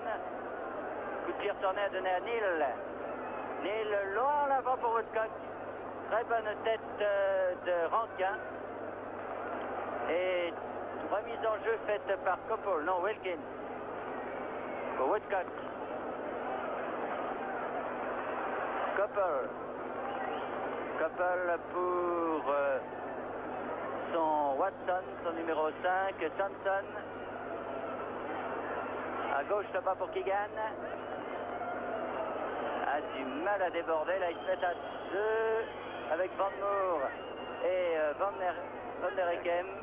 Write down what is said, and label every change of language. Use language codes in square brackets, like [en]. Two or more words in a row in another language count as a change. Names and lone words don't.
[fr] Coup de pied retourné à donner à Neil. Neil long en avant pour Woodcock. Très bonne tête de Rankin. Et remise en jeu faite par Koppel. Non, Wilkins. Pour Woodcock. Koppel. Koppel pour... son Watson, son numéro 5, Thompson. À gauche, là-bas pour Keegan. A du mal à déborder. Là, il se met à 2 avec Van Moor et Van der Ekem.